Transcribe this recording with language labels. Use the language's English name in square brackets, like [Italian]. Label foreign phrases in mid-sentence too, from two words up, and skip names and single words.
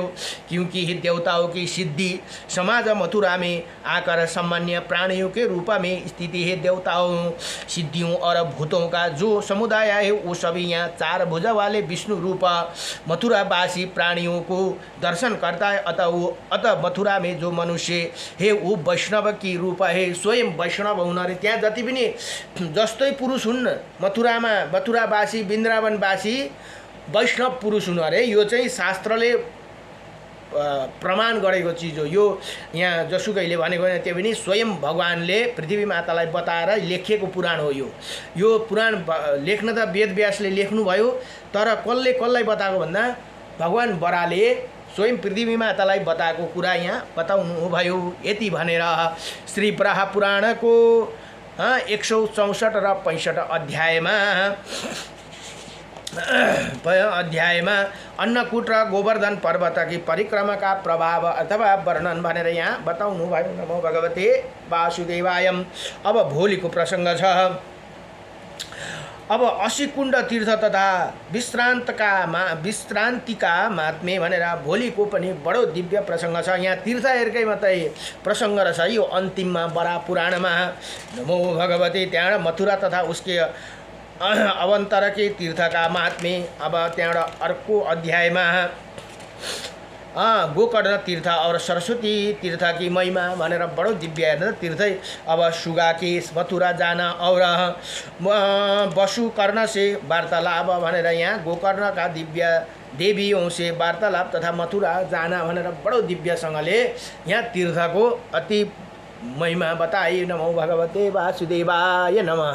[Hindi] क्योंकि देवताओं की सिद्धि समाज मथुरा में आकर सामान्य प्राणियों के रूप में स्थिति है। देवताओं सिद्धियों और भूतों का जो समुदाय है वो सभी यहाँ 4 भुजा वाले विष्णु रूप मथुरावासी प्राणियों को दर्शन करता है। अतः मथुरा में जो मनुष्य है वो वैष्णव की रूप है, [Nepali] स्वयं वैष्णव हुनाले त्यहाँ जति पनि जस्तै पुरुष हुन् मथुरामा मथुरावासी वृन्दावनवासी वैष्णव पुरुष हुनु अरे। यो चाहिँ शास्त्रले प्रमाण गरेको चिज हो। यो यहाँ जसुकैले भनेको होइन, त्यो पनि स्वयं भगवानले पृथ्वी मातालाई बताएर लेखेको पुराण हो। यो पुराण लेख्न त वेद व्यासले लेख्नुभयो, तर कसलाई बताएको भन्दा भगवान बराले स्वयं पृथ्वी मातालाई बताएको कुरा यहाँ बताउनु भयो। यति भनेर श्री वराह पुराणको 164 र 65 अध्यायमा अन्नकूट र गोवर्धन [Hindi] पर्वत की परिक्रमा का प्रभाव अथवा वर्णन [Nepali] भनेर यहाँ बताउनु भयो। [Sanskrit] नमो भगवते वासुदेवाय। [Nepali] अब भोलिको प्रसङ्ग छ। अब 80 कुण्ड तीर्थ तथा विश्रान्तिका महात्म्य भनेर भोलिको पनि बडो दिव्य प्रसङ्ग छ। यहाँ तीर्थहरूकै मात्रै प्रसङ्ग रहेछ यो अन्तिममा बडा पुराणमा। [Sanskrit] नमो भगवती [Nepali] त्यहाँबाट मथुरा [Hindi] तथा उसके [Nepali] अवन्तरके तीर्थका महात्म्य। अब त्यहाँबाट अर्को अध्यायमा [Hindi] गोकर्ण तीर्थ और सरस्वती तीर्थ की महिमा [Nepali] भनेर बडो दिव्य तीर्थ। [Hindi] अब सुगा के मथुरा जाना और वसुकर्ण से वार्तालाप [Nepali] भनेर यहाँ [Hindi] गोकर्ण का दिव्य देवियों से वार्तालाप तथा मथुरा जाना [Nepali] भनेर बडो दिव्यसँगले यहाँ तीर्थको अति महिमा बताई। [Sanskrit] नमो भगवते वासुदेवाय नमः।